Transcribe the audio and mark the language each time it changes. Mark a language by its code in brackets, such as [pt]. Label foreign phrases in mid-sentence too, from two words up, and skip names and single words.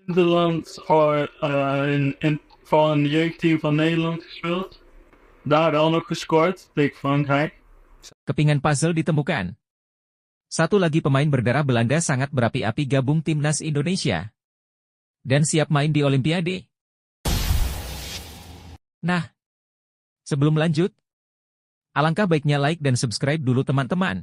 [nl] Nederland voor een jeugdteam van Nederland gespeeld. Daar wel nog gescoord tegen Frankrijk. [id] Kepingan puzzle ditemukan. Satu lagi pemain berdarah Belanda sangat berapi-api gabung timnas Indonesia. Dan siap main di Olimpiade. Nah, sebelum lanjut, alangkah baiknya like dan subscribe dulu teman-teman.